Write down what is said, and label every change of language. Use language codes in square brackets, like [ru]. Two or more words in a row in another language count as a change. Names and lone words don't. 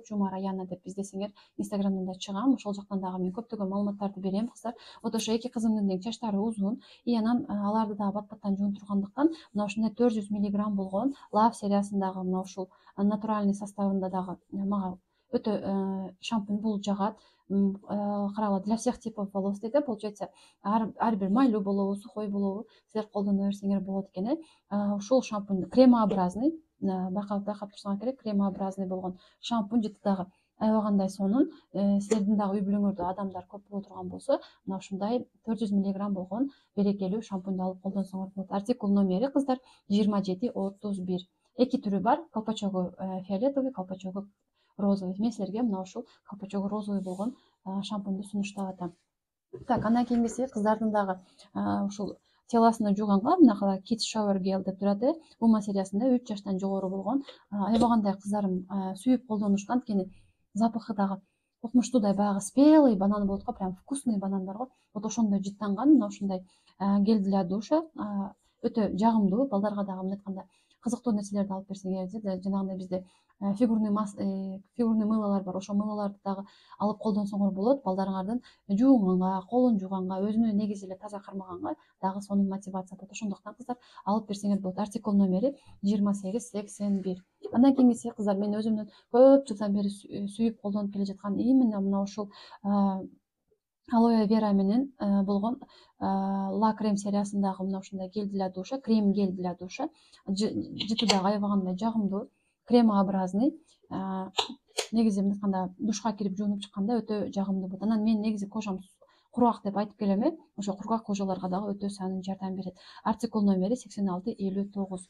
[ky] Жумара Яна деп издесеңер, Инстаграмдан да чыгам. Ошол жактан дагы мен көптөгөн маалыматтарды берем кыздар. Вот ошо 2 кызымдын дең чачтары узун, и анан аларды дагы бат-баттан жуунтургандыктан мына ушундай 400 миллиграмм болгон Love сериясындагы мына ушул натуральный составында дагы мага өтө шампунь бул жагат. Карагыла, [ru] для всех типов волос дейт. [ky] Получается, ар бир майлуу болобу, сухой болобу, силер колдоно берсеңер болот экен. Ушул шампунь кремообразный, байкап турсаңар керек, кремообразный болгон шампунь жыты дагы аябагандай сонун. Силердин дагы үй бүлөңөрдө адамдар көп боло турган болсо, мына ушундай 400 миллиграмм болгон берекелүү шампуньду алып колдонсоңор болот. Артикул номери кыздар 2731. 2 түрү бар, колпачогу фиолетовый, колпачогу розовый. Мен силерге мына ушул колпачогу розовый болгон шампуньду сунуштап атам. Так, андан кийинкиси кыздардын дагы ушул телосун жууганга мынакала [en] kids shower gel [ky] деп турат ума сериясында 3 жаштан жогору болгон аябагандай кыздарым сүйүп колдонушат. Анткени запахы дагы укмуштуудай баягы [ru] спелый банан [ky] болот го, [ru] прям вкусный банан [ky] бар го. Вот ошондой жыттанган мына ушундай [ru] гель для душа [ky] өтө жагымдуу. Балдарга дагы мындай айтканда кызыктуу нерселерди алып берсеңер, жанагындай бизде фигурный мылалар бар. Ошол мылаларды дагы алып колдонсоңор болот. Балдарыңардын жуунганга, колун жууганга, өзүнү негизи эле таза кармаганга дагы сонун мотивация болот. Ошондуктан кыздар алып берсеңер болот. Артикул номери 2881. Андан кийинкиси кыздар, мен өзүмдүн көп жылдан бери сүйүп колдонуп келе жаткан именно мына ушул алоэ вера менен болгон ла крем сериясындагы мына ушундай [ru] гель для душа, крем гель для душа. [ky] Жыты дагы аябагандай жагымдуу, кремообразный. Негизи мындай айтканда душка кирип жуунуп чыкканда өтө жагымдуу болот. Анан мен негизи кожам кургак деп айтып келем ошо кургак кожаларга дагы өтө сонун жардам берет. Артикул номери 8659.